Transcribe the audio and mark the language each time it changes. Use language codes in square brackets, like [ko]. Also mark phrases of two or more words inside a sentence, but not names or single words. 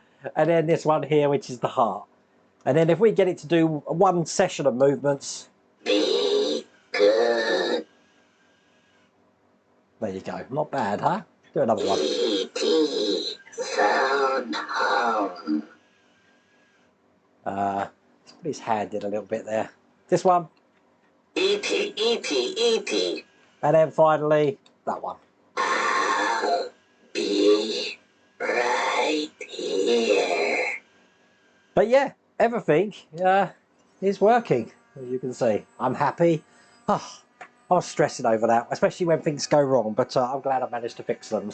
[en] And then this one here, which is the heart. And then if we get it to do one session of movements. Be good. There you go. Not bad, huh? Do another one. E.T. Fanhome. Let's put his hand in a little bit there. This one. E.T. E.T. E.T. And then finally, that one. I'll be right here. But yeah, everything is working, as you can see. I'm happy. Oh, I was stressing over that, especially when things go wrong, but I'm glad I managed to fix them.